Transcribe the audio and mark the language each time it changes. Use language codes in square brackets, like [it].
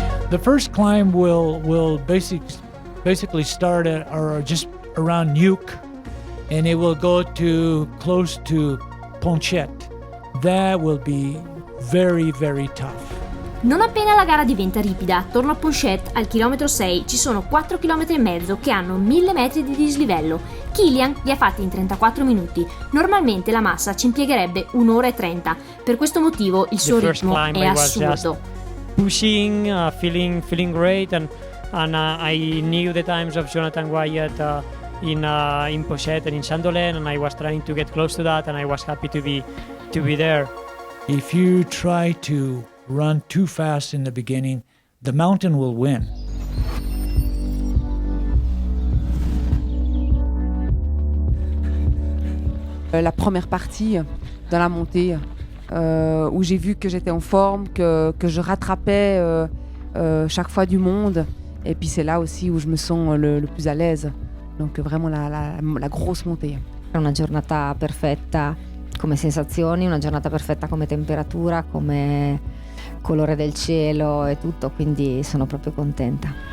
[en] The first climb will basically start at or just around Nuke, and it will go to close to Ponchet. That will be very, very tough. [it] Non appena la gara diventa ripida, attorno a Ponchet, al chilometro 6, ci sono 4 km e mezzo che hanno 1000 metri di dislivello. Kilian li ha fatti in 34 minuti. Normalmente la massa ci impiegherebbe 1 ora e 30. Per questo motivo il suo ritmo è assurdo. [en] Pushing, feeling great, and I knew the times of Jonathan Wyatt in Pochette and in Chandolen, and I was trying to get close to that, and I was happy to be there. If you try to run too fast in the beginning, the mountain will win. [fr] La première partie dans la montée, où j'ai vu que j'étais en forme, que je rattrapais chaque fois du monde. Et puis c'est là aussi où je me sens le plus à l'aise. Donc vraiment la grosse montée. [it] È una giornata perfetta come sensazioni, una giornata perfetta come temperatura, come colore del cielo e tutto, quindi sono proprio contenta.